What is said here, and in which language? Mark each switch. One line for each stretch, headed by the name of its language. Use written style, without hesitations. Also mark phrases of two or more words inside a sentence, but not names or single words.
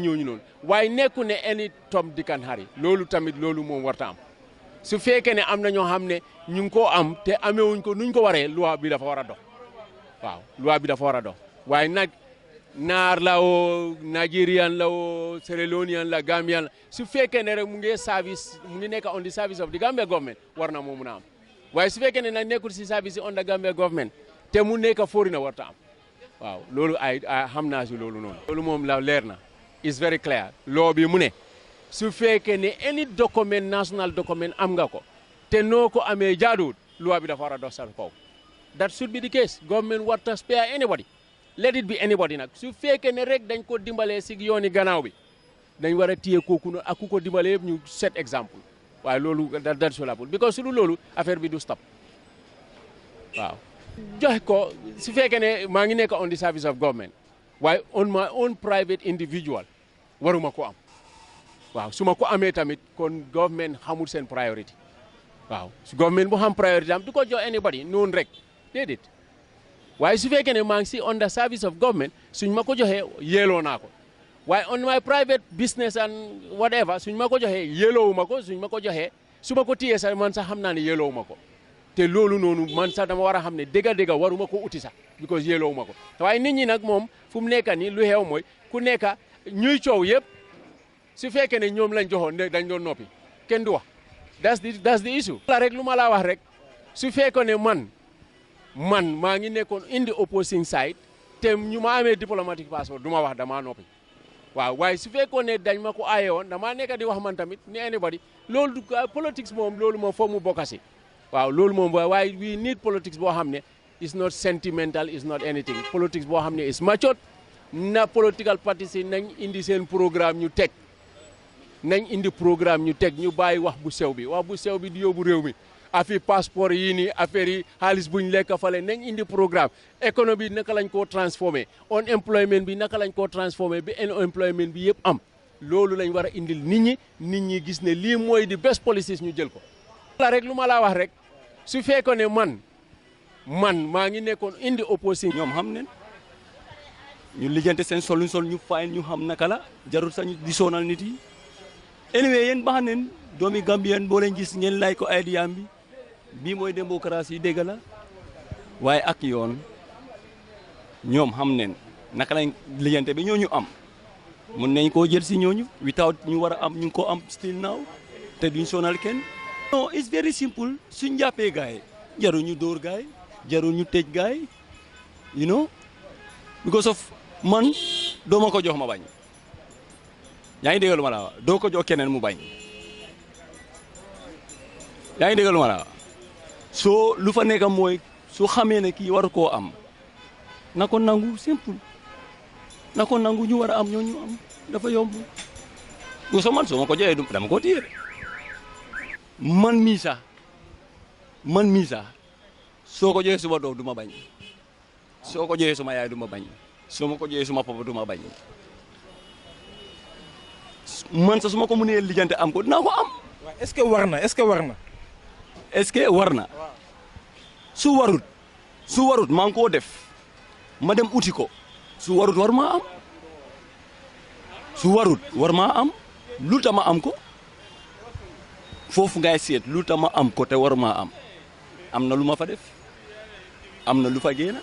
Wolof: ñooñu noonu waaye nekku ne
English: any Tom Dick and Harry
Wolof: loolu tamit loolu moom warta am su fekkee ne am na ñoo xam ne ñu ngi koo am te amewuñ ko nuñ ko waree loi bi dafa war a dox waaw loi bi dafa war a dox waaye nag naar la o Nigerian la o Sierra Leonean la Gambian la su fekkee ne rek mu ngi service mu ngi nekk
English: on the service of the Gambia government
Wolof: war na moo mun a am waaye su fekkee ne nag nekkul si
English: service on the Gambia government
Wolof: te mu nekk foreigner warta am waaw loolu ay xam naa si loolu noonu. loolu moom la leer na
English: is very clear
Wolof: loo bi mu ne su fekkee ne
English: any document national document
Wolof: am nga ko te noo ko amee jaaduwul loi bi dafa war a dox sa kaw
English: that should be the case government
Wolof: warta
English: spare anybody. Let it be anybody
Wolof: nag su fekkee ne rek dañ ko dimbalee si yooni gannaaw bi dañ war a téye kooku noonu ak ku ko dimbalee yëpp ñu set exemple waaye loolu
English: that's solable because
Wolof: su dul loolu affaire bi du stop waaw. joxe ko su fekkee ne maa ngi nekk
English: on the service of government
Wolof: waaye
English: on my own private individual
Wolof: waruma ko am waaw su ma ko amee tamit kon government xamul seen priority waaw su government bu xam priority am du ko jox anybody noonu rek déedéet. waaye su fekkee ne maa ngi si
English: on the service of government
Wolof: suñ ma ko joxee yelloo naa ko waaye
English: on my private business and whatever
Wolof: suñ ma ko joxee yelloowu ma ko suñ ma ko joxee su ma ko téyee sax man sax xam naa ne yelloowu ma ko te loolu noonu man sax dama war a xam ne dëgg-dëgg waruma ko uti sax because yelloowu ma ko waaye nit ñi nag moom fu mu nekk nii lu xew mooy ku nekk ñuy coow yëpp su fekkee ne ñoom lañ joxoon ne dañ doon noppi kenn du wax
English: that's the issue.
Wolof: la rek lu ma laa wax rek su fekkee ne man maa ngi nekkoon
English: in the opposing side
Wolof: te ñu ma amee diplomatic passeport du ma wax damaa noppi waaw waaye su fekkoon ne dañ ma ko aaye woon damaa nekk di wax man tamit ni anybody loolu politics moom loolu moom foog mu bokkasi waaw loolu moom waaye
English: we need politics
Wolof: boo xam ne
English: is not sentimental is not anything politics
Wolof: boo xam ne
English: is matured
Wolof: na
English: political parties
Wolof: yi nañ indi seen programme ñu teg ñu bàyyi wax bu sew bi di yóbbu réew mi affaire passeport yii nii affaire yi xaalis buñ lekk fale nañ indi programme économie bi naka lañ koo transformé unemployment bi naka lañ koo transformé bi unemployment bi yëpp am loolu lañ war a indil nit ñi gis ne lii mooy di
English: best policies
Wolof: ñu jël ko. la rek lu ma laa wax rek su fekkoon ne man maa ngi nekkoon indi opposition. ñoom xam ne ñu lijjante seen sol ñu fay ñu xam naka la jarul sax ñu di sonal nit yi anyway yéen baax neen doomi Gambien boo leen gis ngeen lay ko ay diyaam bi bii mooy démocratie dégg la waaye ak yoon ñoom xam neen naka lañ lijjante bi ñooñu am mun nañ koo jël si ñooñu without ñu war a am ñu ngi ko am
English: still now
Wolof: te duñ sonal kenn. non
English: it's very simple
Wolof: suñ jàppee gaay jarul ñu dóor gaay jarul ñu tëj gaay
English: you know because of
Wolof: man doo ma ko jox ma bañ yaa ngi dégg lu ma la wax doo ko jox keneen mu bañ yaa ngi dégg lu ma la wax soo lu fa nekk mooy soo xamee ne kii waru koo am na ko nangu simple na ko nangu ñu war a am ñoo ñu am dafa yomb yow soo man soo ma ko joxee dama ko téye man mii sax soo ko joxee suma doom du ma bañ soo ko joxee suma yaay du ma bañ soo ma ko joxee suma papa du ma bañ man sax su ma ko mënee lijjante am ko dinaa ko am. waaw
French: est-ce que
Wolof: war na
French: est-ce que
Wolof: war na.
French: est-ce que
Wolof: war na su warut maa ngi koo def ma dem uti ko su warut war maa am su warut war maa am lu tax ma am ko foofu ngay seet lu tax ma am ko te war maa am na lu ma fa def am na lu fa génn.